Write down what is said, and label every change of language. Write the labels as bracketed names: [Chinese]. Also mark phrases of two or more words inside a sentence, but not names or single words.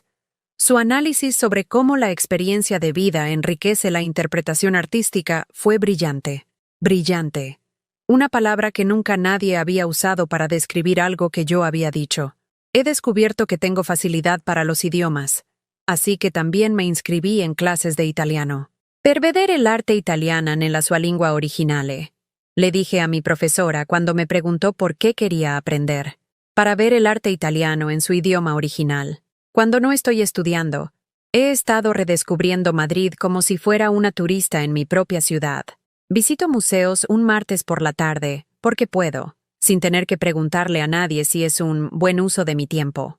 [Spanish] Su análisis sobre cómo la experiencia de vida enriquece la interpretación artística fue brillante. Brillante. Una palabra que nunca nadie había usado para describir algo que yo había dicho. He descubierto que tengo facilidad para los idiomas. así que también me inscribí en clases de italiano. [Italian] Per vedere l'arte italiana nella sua lingua originale, [Spanish] le dije a mi profesora cuando me preguntó por qué quería aprender. Para ver el arte italiano en su idioma original. Cuando no estoy estudiando, he estado redescubriendo Madrid como si fuera una turista en mi propia ciudad. Visito museos un martes por la tarde, porque puedo, sin tener que preguntarle a nadie si es un buen uso de mi tiempo.